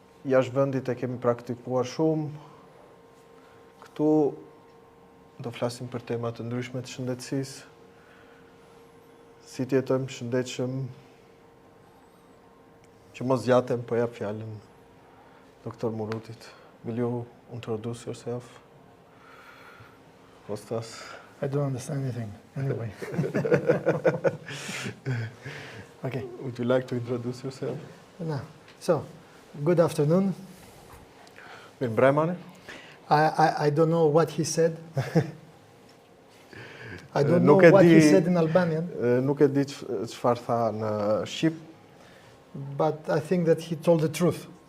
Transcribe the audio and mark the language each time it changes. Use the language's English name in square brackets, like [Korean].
[Albanian] Jashtë vendit e kemi praktikuar shumë. Këtu do flasim për tema të ndryshme të shëndetësisë. Si të jetojmë shëndetshëm, që mos zgjatem, po jap fjalën Dr. Mouroutit. [English] Will you introduce yourself? Kostas. I don't understand anything, anyway. Okay. Would you like to introduce yourself? No. So, good afternoon. [Albanian] Mirëmbrëmani. [English] I don't know what he said. I don't know what he said in Albanian. [Albanian] Nuk e di çfarë tha në shqip. [English] But I think that he told the truth.